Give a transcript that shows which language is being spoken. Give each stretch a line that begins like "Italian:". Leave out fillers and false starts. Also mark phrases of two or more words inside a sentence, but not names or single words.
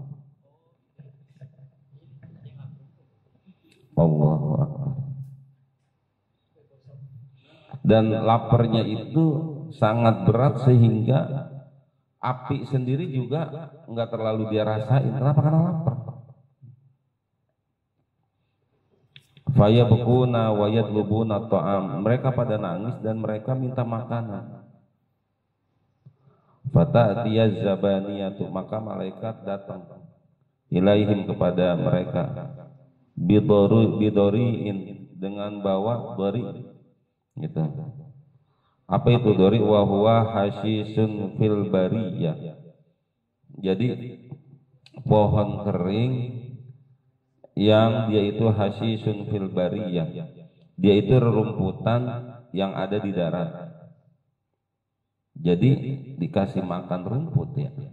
Arabic: الله أكبر.
Indonesian: Dan laparnya itu sangat berat sehingga api sendiri juga enggak terlalu dia rasain. Kenapa? Karena lapar.
Arabic: فيبكون ويطلبون الطعام,
Indonesian: mereka pada nangis dan mereka minta makanan.
Arabic: فتأتي الزبانية,
Indonesian: maka malaikat datang ilaihim, kepada mereka, bidoriin, dengan bawa dori, gitu. Apa itu dori?
Arabic: وهو حشيش في البرية.
Indonesian: Jadi pohon kering yang dia itu
Arabic: حشيش في البرية,
Indonesian: dia itu rerumputan yang ada di darat. Jadi dikasih makan rumput ya.